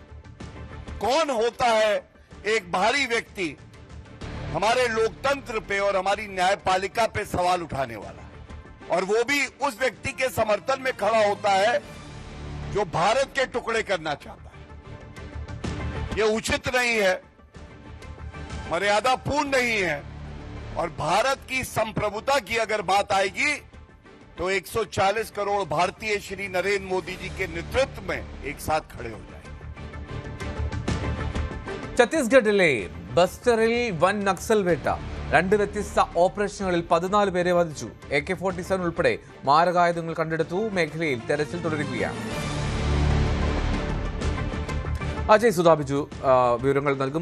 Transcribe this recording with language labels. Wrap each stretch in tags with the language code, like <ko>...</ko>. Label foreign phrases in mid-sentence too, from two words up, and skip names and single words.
<hi>कौन होता है एक भारी व्यक्ति हमारे लोकतंत्र पे और हमारी न्यायपालिका पे सवाल उठाने वाला, और वो भी उस व्यक्ति के समर्थन में खड़ा होता है जो भारत के टुकड़े करना चाहता है। ये उचित नहीं है, मर्यादापूर्ण नहीं है, और भारत की संप्रभुता की अगर बात आएगी तो 140 करोड़ भारतीय श्री नरेंद्र मोदी जी के नेतृत्व में एक साथ खड़े हो जाएंगे.</hi> <ml>ഛത്തീസ്ഗഡിലെ ബസ്റ്ററിൽ വൻ നക്സൽ വേട്ട. 2 വ്യത്യസ്ത ഓപ്പറേഷനുകളിൽ 14 പേരെ വധിച്ചു. AK-47 ഉൾപ്പെടെ മാരകായുധങ്ങൾ കണ്ടെടുത്തു. മേഖലയിൽ തെരച്ചിൽ തുടരുകയാണ്. അജയ് സുധാബിജു വിവരങ്ങൾ നൽകും.</ml>